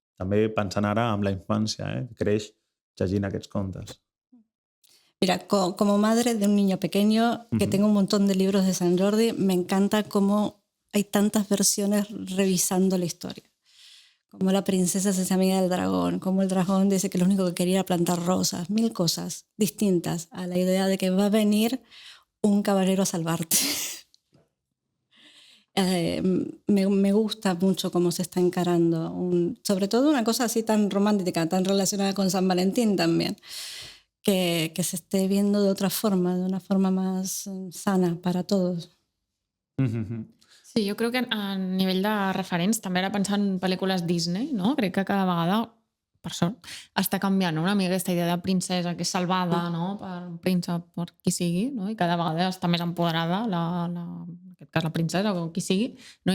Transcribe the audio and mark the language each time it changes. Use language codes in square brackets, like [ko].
[ca] També pensant ara en la infància, que creix llegint aquests contes. [es] Mira, como madre de un niño pequeño que tengo un montón de libros de Sant Jordi, me encanta cómo hay tantas versiones revisando la historia. Como la princesa se hace amiga del dragón, como el dragón dice que lo único que quería era plantar rosas, 1000 cosas distintas a la idea de que va a venir un caballero a salvarte. Me gusta mucho cómo se está encarando, sobre todo una cosa así tan romántica, tan relacionada con San Valentín también. Que se esté viendo de otra forma, de una forma más sana para todos. [ca] Sí, jo crec que a nivell de referents també era pensar en pel·lícules Disney, no? Crec que cada vegada, per sort, està canviant una mica aquesta idea de princesa que és salvada, no? Per un príncep, per qui sigui, no? I cada vegada està més empoderada, en aquest cas la princesa o qui sigui, no?